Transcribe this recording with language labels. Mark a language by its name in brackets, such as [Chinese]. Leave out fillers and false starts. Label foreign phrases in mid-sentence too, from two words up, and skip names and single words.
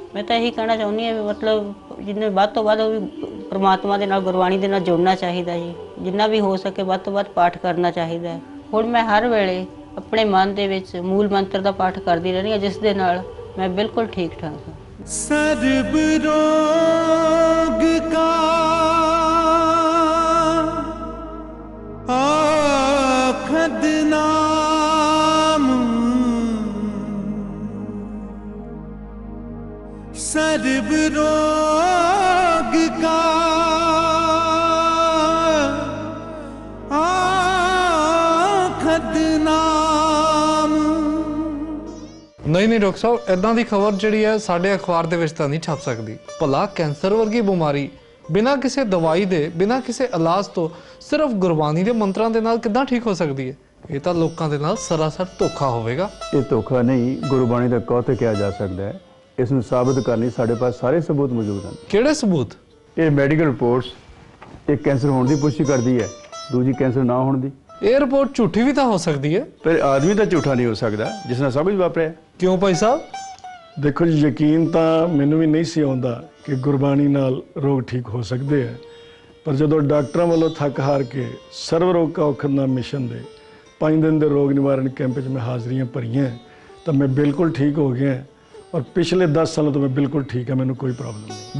[Punjabi] ਮੈਂ ਤਾਂ ਇਹੀ ਕਹਿਣਾ ਚਾਹੁੰਦੀ ਹਾਂ ਵੀ ਮਤਲਬ ਜਿੰਨੇ ਵੱਧ ਤੋਂ ਵੱਧ ਉਹ ਵੀ ਪਰਮਾਤਮਾ ਦੇ ਨਾਲ ਗੁਰਬਾਣੀ ਦੇ ਨਾਲ ਜੁੜਨਾ ਚਾਹੀਦਾ ਜੀ। ਜਿੰਨਾ ਵੀ ਹੋ ਸਕੇ ਵੱਧ ਤੋਂ ਵੱਧ ਪਾਠ ਕਰਨਾ ਚਾਹੀਦਾ ਹੈ। ਹੁਣ ਮੈਂ ਹਰ ਵੇਲੇ ਆਪਣੇ ਮਨ ਦੇ ਵਿੱਚ ਮੂਲ ਮੰਤਰ ਦਾ ਪਾਠ ਕਰਦੀ ਰਹਿੰਦੀ ਹਾਂ, ਜਿਸ ਦੇ ਨਾਲ ਮੈਂ ਬਿਲਕੁਲ ਠੀਕ ਠਾਕ ਹਾਂ। ਸਰਬ ਰੋਗ ਕਾ ਅਉਖਦੁ ਨਾਮੁ, ਸਰਬ ਰੋਗ ਕਾ ਅਉਖਦੁ ਨਾਮੁ। ਨਹੀਂ ਡਾਕਟਰ ਸਾਹਬ, ਇਦਾਂ ਦੀ ਖ਼ਬਰ ਜਿਹੜੀ ਹੈ ਸਾਡੇ ਅਖ਼ਬਾਰ ਦੇ ਵਿਚ ਤਾਂ ਨਹੀਂ ਛਪ ਸਕਦੀ। ਭਲਾ ਕੈਂਸਰ ਵਰਗੀ ਬਿਮਾਰੀ ਬਿਨਾ ਕਿਸੀ ਦਵਾਈ ਦੇ, ਬਿਨਾ ਕਿਸੀ ਇਲਾਜ ਤੋਂ ਸਿਰਫ਼ ਗੁਰਬਾਣੀ ਦੇ ਮੰਤਰਾਂ ਦੇ ਨਾਲ ਕਿਦਾਂ ਠੀਕ ਹੋ ਸਕਦੀ ਹੈ? ਯੇ ਤੋ ਲੋਕਾਂ ਦੇ ਨਾਲ ਸਰਾਸਰ ਧੋਖਾ ਹੋਵੇਗਾ। [Hindi] ये धोखा नहीं, गुरबाणी दा कौत किया जा सकता है। [Punjabi] ਇਸ ਨੂੰ ਸਾਬਤ ਕਰਨੇ ਸਾਡੇ ਪਾਸ ਸਾਰੇ ਸਬੂਤ ਮੌਜੂਦ ਹੈਂ। ਕਿਹੜੇ ਸਬੂਤ? ਯੇ [English] medical reports [Hindi] एक कैंसर होने की पुष्टि करती है, दूजी कैंसर ना होने की। ये रिपोर्ट झूठी भी तो हो सकती है। [Punjabi] ਪਰ ਆਦਮੀ ਤੋ ਝੂਠਾ ਨਹੀਂ ਹੋ ਸਕਦਾ ਜਿਸ ਨਾਲ ਸਬ ਕੁਛ ਵਾਪਰਿਆ। ਕਿਉਂ ਭਾਈ ਸਾਹਬ? ਦੇਖੋ ਜੀ, ਯਕੀਨ ਤੋ ਮੈਨੂੰ ਭੀ ਨਹੀਂ ਸੀ ਆਉਂਦਾ ਕਿ ਗੁਰਬਾਣੀ ਨਾਲ ਰੋਗ ਠੀਕ ਹੋ ਸਕਦੇ ਹੈਂ, ਪਰ ਜੋ ਡਾਕਟਰਾਂ ਵਾਲੋਂ ਥੱਕ ਹਾਰ ਕੇ ਸਰਬ ਰੋਗ ਕਾ ਅਉਖਦ ਨਾਮ ਮਿਸ਼ਨ ਦੇ 5 ਦਿਨ ਕੇ ਰੋਗ ਨਿਵਾਰਣ ਕੈਂਪ ਮੇਂ ਹਾਜ਼ਰੀਆਂ ਭਰੀਆਂ ਤੋ ਮੈਂ ਬਿਲਕੁਲ ਠੀਕ ਹੋ ਗਿਆ ਔਰ ਪਿਛਲੇ 10 ਸਾਲਾਂ ਤੋਂ ਮੈਂ ਬਿਲਕੁਲ ਠੀਕ ਹੈ, ਮੈਨੂੰ ਕੋਈ ਪ੍ਰੌਬਲਮ ਨਹੀਂ।